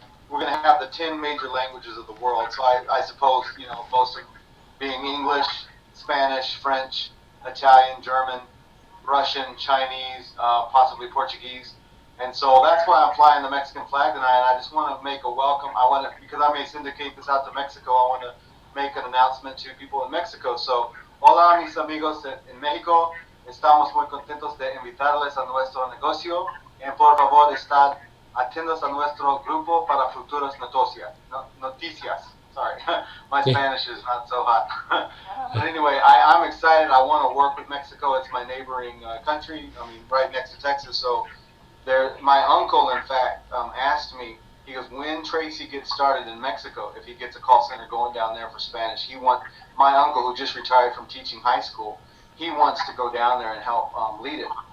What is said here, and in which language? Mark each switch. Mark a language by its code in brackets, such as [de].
[en] We're going to have the 10 major languages of the world. So I suppose most of being English, Spanish, French, Italian, German, Russian, Chinese, possibly Portuguese. And so that's why I'm flying the Mexican flag tonight. And I just want to make a welcome. Because I may syndicate this out to Mexico, I want to make an announcement to people in Mexico. [es] So, hola mis amigos en México. Estamos muy contentos de invitarles a nuestro negocio. Y por favor, estar atentos a nuestro grupo para futuras noticias. [en] Sorry, my Spanish is not so hot. But anyway, I'm excited. I want to work with Mexico. It's my neighboring country. I mean, right next to Texas. So my uncle, in fact, asked me, he goes, when Tracy gets started in Mexico, if he gets a call center going down there for Spanish, my uncle, who just retired from teaching high school, he wants to go down there and help lead it.